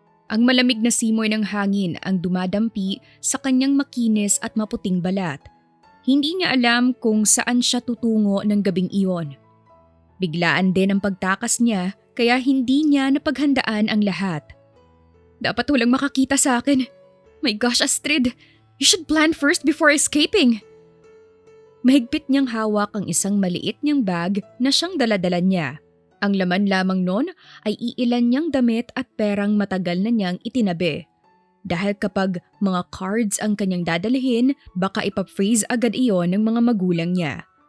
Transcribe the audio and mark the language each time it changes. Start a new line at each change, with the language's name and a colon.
Filipino: Ang malamig na simoy ng hangin ang dumadampi sa kanyang makinis at maputing balat. Hindi niya alam kung saan siya tutungo ng gabing iyon. Biglaan din ang pagtakas niya kaya hindi niya napaghandaan ang lahat. Dapat walang makakita sa akin.
English: My gosh, Astrid, you should plan first before escaping.
Filipino: Mahigpit niyang hawak ang isang maliit niyang bag na siyang daladala niya. Ang laman lamang nun ay iilan niyang damit at perang matagal na niyang itinabi. Dahil kapag mga cards ang kanyang dadalhin, baka ipaphrase agad iyon ng mga magulang niya.